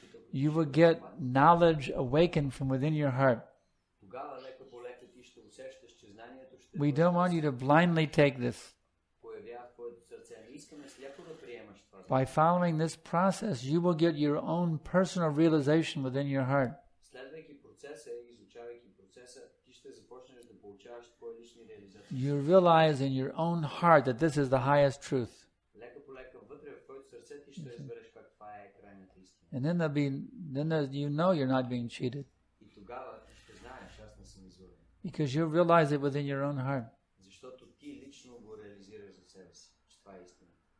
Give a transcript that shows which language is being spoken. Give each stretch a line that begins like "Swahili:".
English: you will get knowledge awakened from within your heart.
Bulgarian: тогава лека по лека ти ще усещаш, че знанието ще
English: We don't want you to blindly take this.
Bulgarian: появява в твоето сърце. Не искаме сляпо да приемаш това.
English: By following this process, you will get your own personal realization within your heart.
Bulgarian: Следвайки процеса и изучавайки процеса, ти ще започнеш да получаваш твои лични реализации.
English: You realize in your own heart that this is the highest truth.
Bulgarian: Лека по лека вътре в твоето сърце ти ще разбереш как това е крайната истина.
English: And then you know you're not being cheated.
Bulgarian: И тогава ти ще знаеш, аз не съм излъган.
English: Because you realize it within your own heart.
Bulgarian: Защото ти лично го реализираш за себе си, че това е истина.